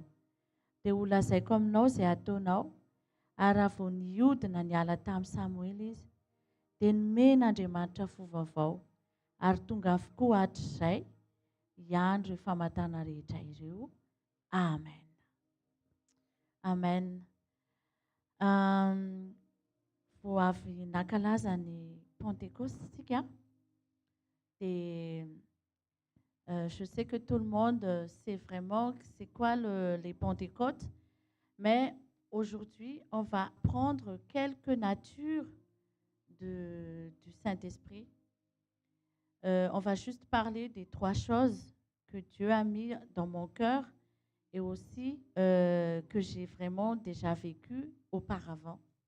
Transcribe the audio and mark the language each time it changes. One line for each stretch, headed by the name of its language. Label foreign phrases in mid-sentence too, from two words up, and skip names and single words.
Malagasy: Dia ho lazaiko aminao izay ataonao, ary raha vao nihodina niala tamin'i Samuely izy, dia nomen'Andriamanitra fo vaovao, ary tonga avokoa hatr'izay hiandro ireo famatana rehetra ireo. Amen. Amen. Vao avy nankalaza ny Pentecôte isika,
French: et je sais que tout le monde sait vraiment c'est quoi les Pentecôtes, mais aujourd'hui, on va prendre quelques natures du Saint-Esprit. On va juste parler des 3 choses que Dieu a mis dans mon cœur et aussi que j'ai vraiment déjà vécu auparavant.